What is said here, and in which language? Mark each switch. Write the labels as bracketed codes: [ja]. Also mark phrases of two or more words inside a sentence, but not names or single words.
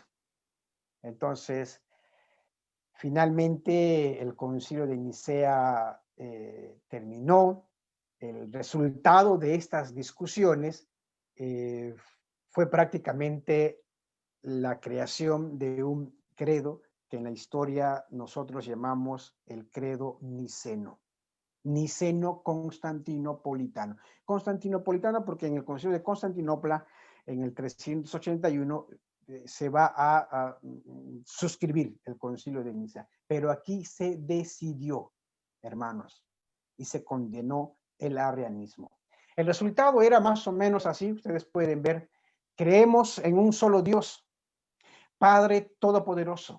[es] Entonces, finalmente el concilio de Nicea terminó. El resultado de estas discusiones fue prácticamente la creación de un credo que en la historia nosotros llamamos el credo niceno. Niceno-constantinopolitano. Constantinopolitano porque en el concilio de Constantinopla, en el 381, se va a suscribir el concilio de Nicea. Pero aquí se decidió, hermanos, y se condenó el arrianismo. El resultado era más o menos así, ustedes pueden ver, creemos en un solo Dios, Padre Todopoderoso.